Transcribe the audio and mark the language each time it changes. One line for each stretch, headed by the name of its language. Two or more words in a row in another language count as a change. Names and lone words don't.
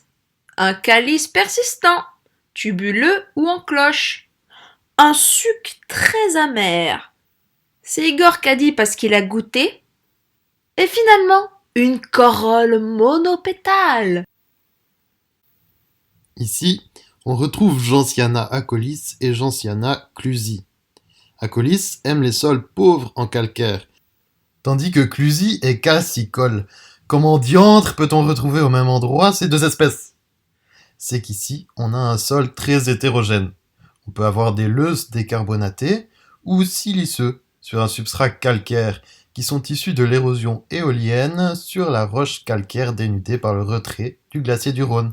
French: Un calice persistant, tubuleux ou en cloche. Un suc très amer. C'est Igor qui a dit parce qu'il a goûté. Et finalement, une corolle monopétale. Ici, on retrouve Gentiana acolis et Gentiana clusi. Acolis aime les sols pauvres en calcaire, tandis que clusi est calcicole. Comment diantre peut-on retrouver au même endroit ces deux espèces? C'est qu'ici, on a un sol très hétérogène. On peut avoir des leuses décarbonatés ou siliceux sur un substrat calcaire qui sont issus de l'érosion éolienne sur la roche calcaire dénudée par le retrait du glacier du Rhône.